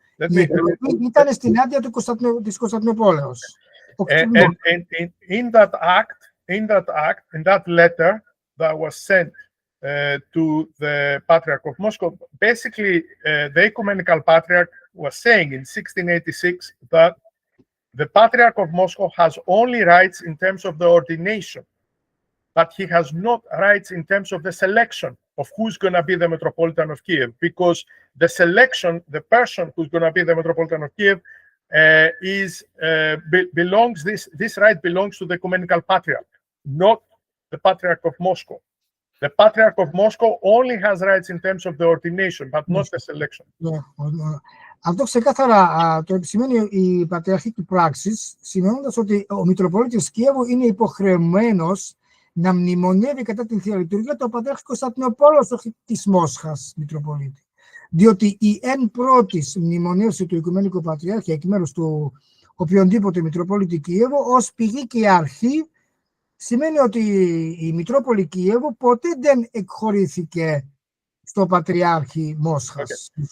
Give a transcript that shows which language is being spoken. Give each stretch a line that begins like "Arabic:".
Greek: Η εκλογή ήταν στην άδεια της Κωνσταντινούπολεως.
English: And in that act, in that letter that was sent to the Patriarch of Moscow, basically the Ecumenical Patriarch was saying in 1686 that the Patriarch of Moscow has only rights in terms of the ordination, but he has not rights in terms of the selection of who's going to be the Metropolitan of Kiev, because the selection, the person who's going to be the Metropolitan of Kiev, this right belongs to the Ecumenical Patriarch, not the Patriarch of Moscow. The Patriarch of Moscow only has rights in terms of the ordination, but not the selection.
Greek: Αυτό ξεκάθαρα το επισημαίνει η πατριαρχική πράξη, σημαίνοντας ότι ο Μητροπολίτης Κιέβου είναι υποχρεωμένος να μνημονεύει κατά την Θεία Λειτουργία το Πατριάρχη Κωνσταντινούπολος, όχι της Μόσχας Μητροπολίτη. Διότι η εν πρώτης μνημονεύση του Οικουμενικού Πατριάρχη εκ μέρους του οποιονδήποτε Μητροπολίτη Κιέβου ως πηγή και αρχή σημαίνει ότι η Μητρόπολη Κιέβου ποτέ δεν εκχωρήθηκε στο Πατριάρχη Μόσχας.